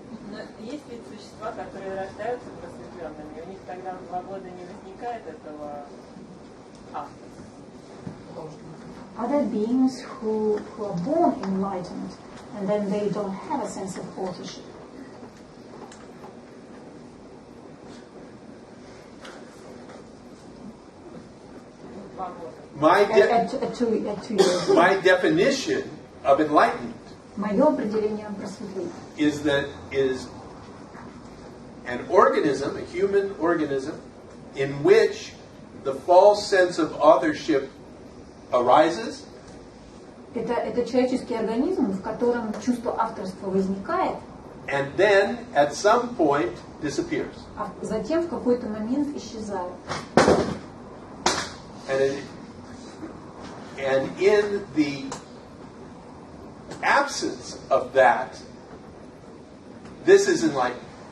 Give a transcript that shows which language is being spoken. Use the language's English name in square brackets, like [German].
[Russian] Но есть ведь существа, которые рождаются просветленными, и у них тогда в 2 года не возникает этого авторства. [English] Other beings who are born enlightened and then they don't have a sense of authorship. At 2 years. My definition of enlightenment [Russian] Мое определение просветления [English] is an organism, a human organism, in which the false sense of authorship arises. [Russian] Это человеческий организм, в котором чувство авторства возникает, [English] And then, at some point, disappears. [Russian] а затем в какой-то момент исчезает. [English] And in the absence of that, this is enlightenment.